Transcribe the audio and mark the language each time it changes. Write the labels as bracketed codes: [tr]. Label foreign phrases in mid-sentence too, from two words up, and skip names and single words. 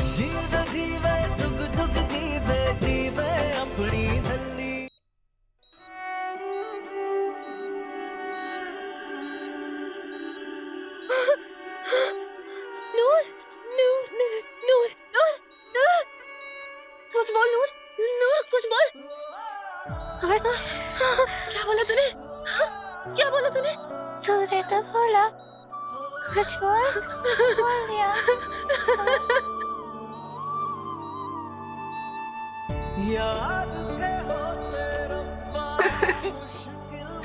[pa] ਜੀਵੇ ਜੀਵੇ ਜੁਗ ਜੁਗ ਜੀਵੇ ਜੀਵੇ ਅਪਣੀ ਝੱਲੀ। [hi] नूर, नूर, नूर, नूर, नूर, नूर, कुछ बोल नूर, नूर कुछ बोल। क्या बोला तूने? क्या बोला तूने? तूने तो बोला कुछ बोल दिया। यार के होते रब्बा मुश्किल